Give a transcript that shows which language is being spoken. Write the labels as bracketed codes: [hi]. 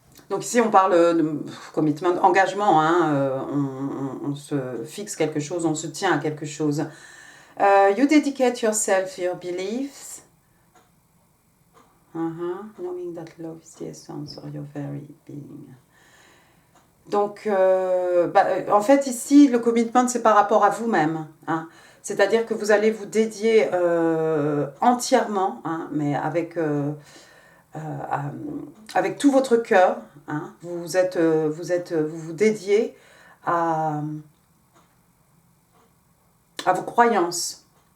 [fr] Donc ici, on parle de commitment, engagement. Hein, on se fixe quelque chose, on se tient à quelque chose. [en] You dedicate yourself, your beliefs. Knowing that love is the essence of your very being. [fr] Donc, en fait, ici, le commitment, c'est par rapport à vous-même. Hein. C'est-à-dire que vous allez vous dédier entièrement, hein, mais avec tout votre cœur. Hein. Vous vous dédiez à vos croyances.